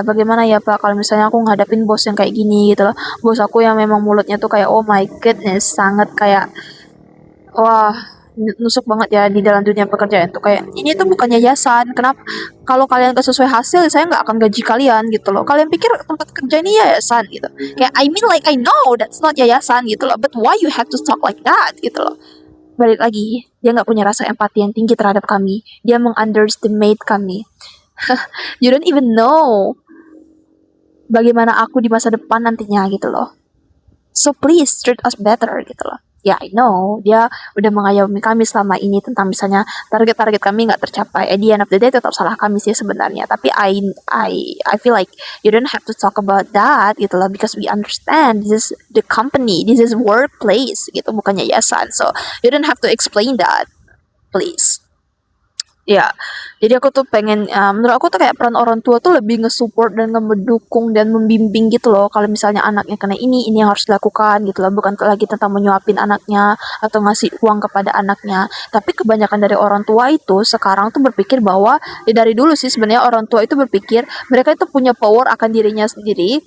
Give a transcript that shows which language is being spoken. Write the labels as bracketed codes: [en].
[id] Bagaimana ya Pak kalau misalnya aku ngadapin bos yang kayak gini gitu loh. Bos aku yang memang mulutnya tuh kayak [en] oh my goodness, [id] sangat kayak wah, nusuk banget ya di dalam dunia pekerjaan tuh kayak ini tuh bukan yayasan. Kenapa kalau kalian gak sesuai hasil saya nggak akan gaji kalian gitu loh. Kalian pikir tempat kerja ini yayasan gitu. Kayak [en] I mean like I know that's not yayasan [id] gitu loh. [en] But why you have to talk like that gitu loh. [id] Balik lagi, dia nggak punya rasa empati yang tinggi terhadap kami. Dia mengunderestimate kami. [en] You don't even know [id] bagaimana aku di masa depan nantinya gitu loh. [en] So please treat us better [id] gitu loh. Ya, [en] I know [id] dia udah mengayomi kami selama ini tentang misalnya target-target kami nggak tercapai. [en] At the end of the day [id] tetap salah kami sih sebenarnya. Tapi [en] I feel like you don't have to talk about that [id] gitu loh [en] because we understand this is the company, this is workplace [id] gitu bukan yayasan. [en] So you don't have to explain that, please. [id] Ya, jadi aku tuh pengen, menurut aku tuh kayak peran orang tua tuh lebih nge-support dan mendukung dan membimbing gitu loh. Kalau misalnya anaknya kena ini yang harus dilakukan gitu loh. Bukan lagi tentang menyuapin anaknya atau ngasih uang kepada anaknya. Tapi kebanyakan dari orang tua itu sekarang tuh berpikir bahwa ya dari dulu sih sebenarnya orang tua itu berpikir mereka itu punya power akan dirinya sendiri.